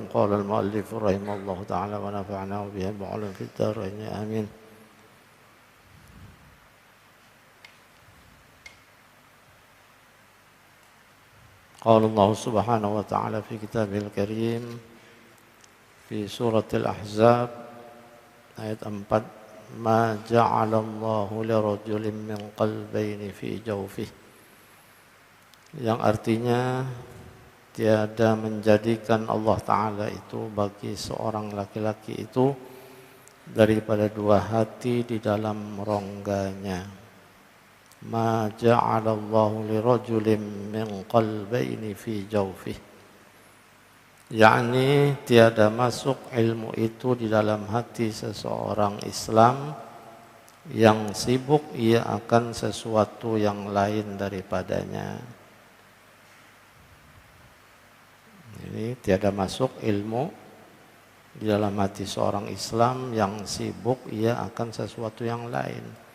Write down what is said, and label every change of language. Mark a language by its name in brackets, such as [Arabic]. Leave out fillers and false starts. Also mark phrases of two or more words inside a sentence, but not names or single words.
[Arabic] قال المؤلف رحمه الله تعالى ونفعنا به بعلم في الدارين آمين. قال الله سبحانه وتعالى في كتابه الكريم في سورة [Indonesian] الأحزاب ayat 4, [Arabic] ما جعل الله لرجل من قلبين في جوفه, [Indonesian] yang artinya tiada menjadikan Allah Ta'ala itu bagi seorang laki-laki itu daripada dua hati di dalam rongganya. [Arabic] ما جعل الله لرجل من قلبين في جوفه, [Indonesian] yakni tiada masuk ilmu itu di dalam hati seseorang Islam yang sibuk ia akan sesuatu yang lain daripadanya. Ini tiada masuk ilmu di dalam hati seorang Islam yang sibuk ia akan sesuatu yang lain.